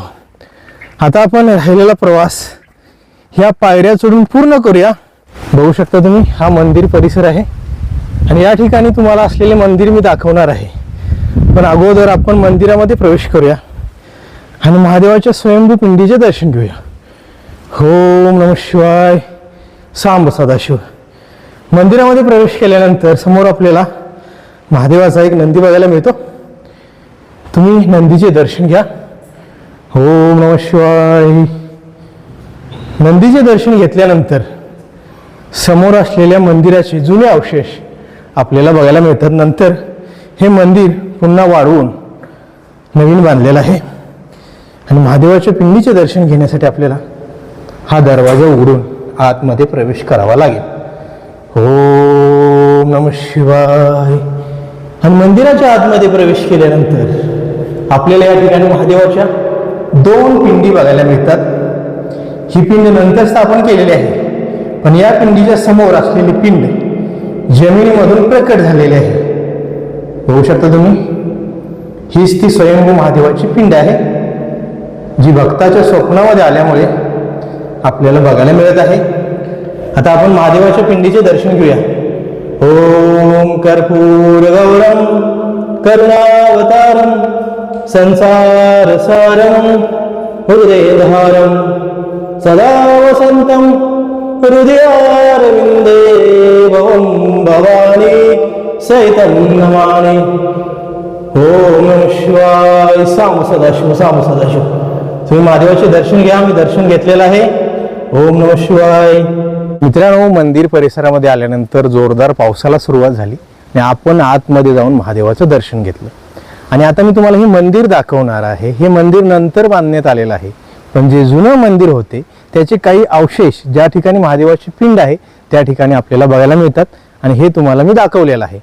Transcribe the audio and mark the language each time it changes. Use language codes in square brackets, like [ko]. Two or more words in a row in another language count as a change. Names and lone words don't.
[mr] आता आपण राहिलेला प्रवास ह्या पायऱ्या चढून पूर्ण करूया. बघू शकता तुम्ही, हा मंदिर परिसर आहे आणि या ठिकाणी तुम्हाला असलेले मंदिर मी दाखवणार आहे. पण अगोदर आपण मंदिरामध्ये प्रवेश करूया आणि महादेवाच्या स्वयंभू पिंडीचे दर्शन घेऊया. [sa] ओम नमः शिवाय, सांब सदाशिव. [mr] मंदिरामध्ये प्रवेश केल्यानंतर समोर आपल्याला महादेवाचा एक नंदी बघायला मिळतो. तुम्ही नंदीचे दर्शन घ्या. [sa] ओम नमः शिवाय. [mr] नंदीचे दर्शन घेतल्यानंतर समोर असलेल्या मंदिराचे जुने अवशेष आपल्याला बघायला मिळतात. नंतर हे मंदिर पुन्हा वाढवून नवीन बांधलेलं आहे आणि महादेवाच्या पिंडीचे दर्शन घेण्यासाठी आपल्याला हा दरवाजा उघडून आतमध्ये प्रवेश करावा लागेल. [sa] ओम नमः शिवाय. [mr] आणि मंदिराच्या आतमध्ये प्रवेश केल्यानंतर आपल्याला या ठिकाणी महादेवाच्या दोन पिंडी बघायला मिळतात. ही पिंड नंतर स्थापन केलेली आहे, पण या पिंडीच्या समोर असलेली पिंड जमिनीमधून प्रकट झालेली आहे. बघू शकता तुम्ही, हीच ती स्वयंभू महादेवाची पिंड आहे जी भक्ताच्या स्वप्नामध्ये आल्यामुळे आपल्याला बघायला मिळत आहे. आता आपण महादेवाच्या पिंडीचे दर्शन घेऊया. [sa] ओम कर्पूर गौरम करुणावतारम संसार सारम हृदयधारम सदा वसंतम हृदयारविंदे भवं भवानी सहितं नमामि. ओम नमः शिवाय. साम सदाशिव, साम सदाशिव. [mr] तुम्ही महादेवाचे दर्शन घ्या. मी दर्शन घेतलेलं आहे. [sa] ओम नमः शिवाय. [mr] मित्रांनो, मंदिर परिसरामध्ये आल्यानंतर जोरदार पावसाला सुरुवात झाली आणि आपण आतमध्ये जाऊन महादेवाचं दर्शन घेतलं. आणि आता मी तुम्हाला हे मंदिर दाखवणार आहे. हे मंदिर नंतर बांधण्यात आलेलं आहे, पण जे जुनं मंदिर होते त्याचे काही अवशेष ज्या ठिकाणी महादेवाची पिंड आहे त्या ठिकाणी आपल्याला बघायला मिळतात आणि हे तुम्हाला मी दाखवलेलं आहे.